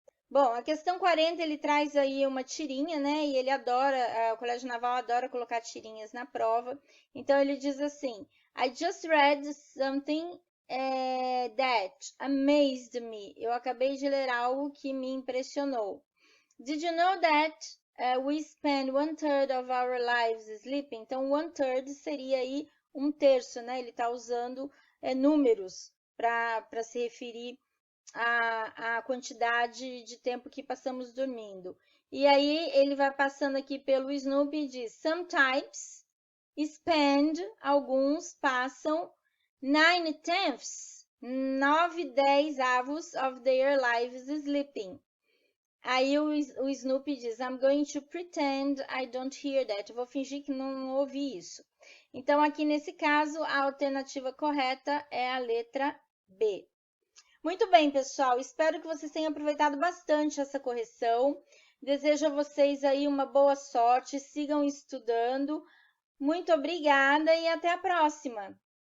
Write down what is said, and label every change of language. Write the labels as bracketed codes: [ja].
[pt] Bom, a questão 40, ele traz aí uma tirinha, né? E ele adora, o Colégio Naval adora colocar tirinhas na prova. Então, ele diz assim, [en] I just read something that amazed me. [pt] Eu acabei de ler algo que me impressionou. [en] Did you know that we spend 1/3 of our lives sleeping? [pt] Então, 1/3 seria aí 1/3, né? Ele está usando números para se referir à quantidade de tempo que passamos dormindo. E aí, ele vai passando aqui pelo Snoopy e diz, [en] sometimes spend, [pt] alguns passam 9/10, 9/10 [en] of their lives sleeping. [pt] Aí o Snoopy diz, [en] I'm going to pretend I don't hear that. [pt] Eu vou fingir que não ouvi isso. Então, aqui nesse caso, a alternativa correta é a letra B. Muito bem, pessoal. Espero que vocês tenham aproveitado bastante essa correção. Desejo a vocês aí uma boa sorte. Sigam estudando. Muito obrigada e até a próxima!